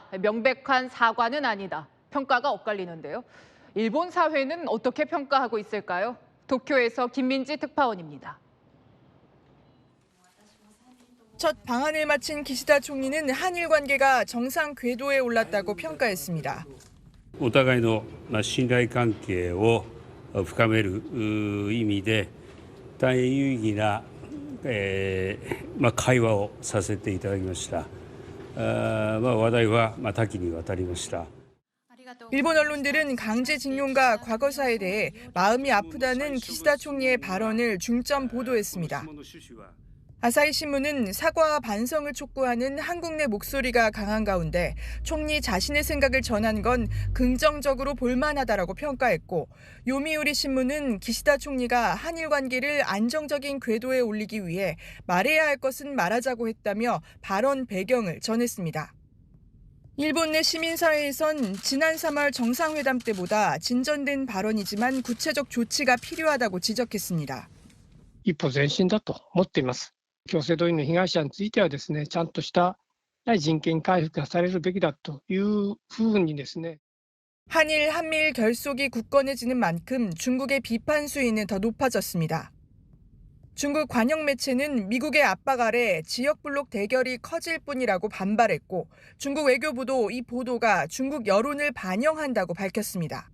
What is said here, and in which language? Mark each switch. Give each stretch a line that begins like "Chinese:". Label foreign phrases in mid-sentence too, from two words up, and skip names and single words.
Korean: 명백한 사과는 아니다. 평가가 엇갈리는데요. 일본 사회는 어떻게 평가하고 있을까요? 도쿄에서 김민지 특파원입니다. 첫 방한을 마친 기시다 총리는 한일 관계가 정상 궤도에 올랐다고 평가했습니다.
Japanese: お互いの信頼関係を深める意味で大変有意義な会話をさせていただきました。話題は多岐にわたりました。
Korean: 일본 언론들은 강제징용과 과거사에 대해 마음이 아프다는 기시다 총리의 발언을 중점 보도했습니다. 아사히 신문은 사과와 반성을 촉구하는 한국 내 목소리가 강한 가운데 총리 자신의 생각을 전한 건 긍정적으로 볼만하다라고 평가했고, 요미우리 신문은 기시다 총리가 한일 관계를 안정적인 궤도에 올리기 위해 말해야 할 것은 말하자고 했다며 발언 배경을 전했습니다. 일본 내 시민사회에선 지난 3월 정상회담 때보다 진전된 발언이지만 구체적 조치가 필요하다고 지적했습니다.
Japanese: 一歩前進だと思っています。強制動員の被害者についてはですね、ちゃんとした人権回復がされるべきだというふうにですね。
Korean: 한일, 한미일 결속이 굳건해지는 만큼 중국의 비판 수위는 더 높아졌습니다. 중국 관영 매체는 미국의 압박 아래 지역 블록 대결이 커질 뿐이라고 반발했고, 중국 외교부도 이 보도가 중국 여론을 반영한다고 밝혔습니다.